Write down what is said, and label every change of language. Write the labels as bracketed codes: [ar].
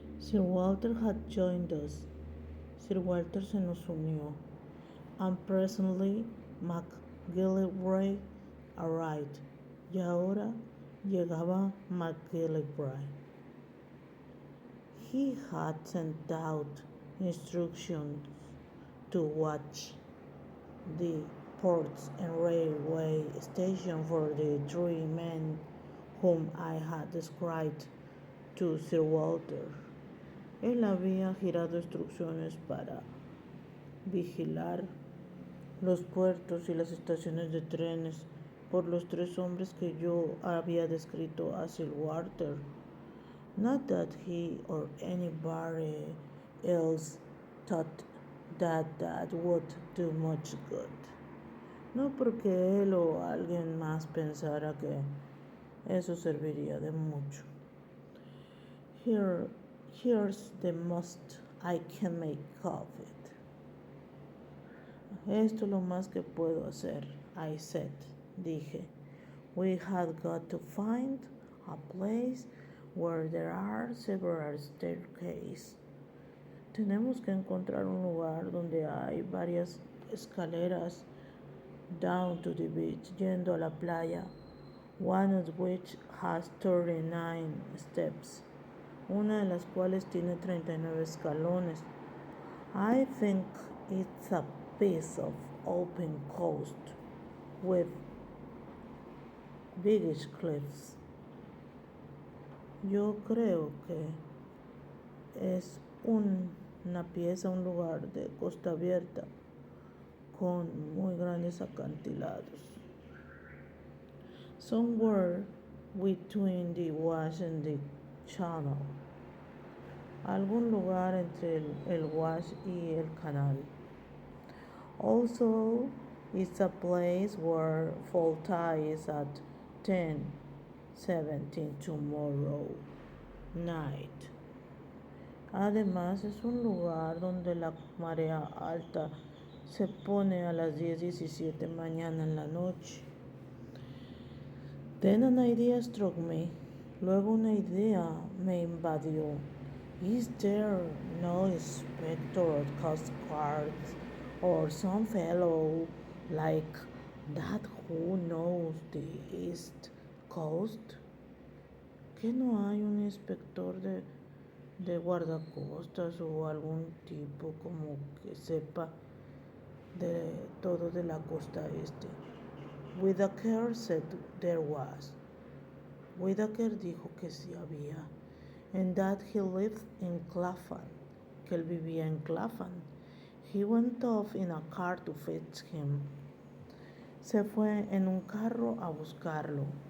[en] Sir Walter had joined us. [es] Sir Walter se nos unió. [en] And presently McGillivray arrived. [es] Y ahora llegaba McGillivray. [en] He had sent out instructions to watch the ports and railway station for the three men whom I had described to Sir Walter. [es] Él había girado instrucciones para vigilar los puertos y las estaciones de trenes por los tres hombres que yo había descrito a Sir Walter. [en] Not that he or anybody else thought that would do much good. [es] No porque él o alguien más pensara que eso serviría de mucho. [en] Here's the most I can make of it. [es] Esto es lo más que puedo hacer, [en] I said, [es] dije. [en] We had got to find a place where there are several staircases. [es] Tenemos que encontrar un lugar donde hay varias escaleras [en] down to the beach, [es] yendo a la playa, [en] one of which has 39 steps, [es] una de las cuales tiene 39 escalones. [en] I think it's a piece of open coast with biggish cliffs. [es] Yo creo que es una pieza, un lugar de costa abierta con muy grandes acantilados. [en] Somewhere between the Wash and the Channel. [es] Algún lugar entre el Wash y el canal. [en] Also, it's a place where fall tide is at 10:17 tomorrow night. [es] Además, es un lugar donde la marea alta se pone a las 10:17 mañana en la noche. [en] Then an idea struck me. [es] Luego una idea me invadió. [en] Is there no inspector of Coast Guard or some fellow like that who knows the East Coast? [es] ¿Que no hay un inspector de guardacostas o algún tipo como que sepa de todo de la costa este? [en] Whitaker said there was. [es] Whitaker dijo que sí había. [en] And that he lived in Clapham, [es] que él vivía en Clapham. [en] He went off in a car to fetch him. [es] Se fue en un carro a buscarlo.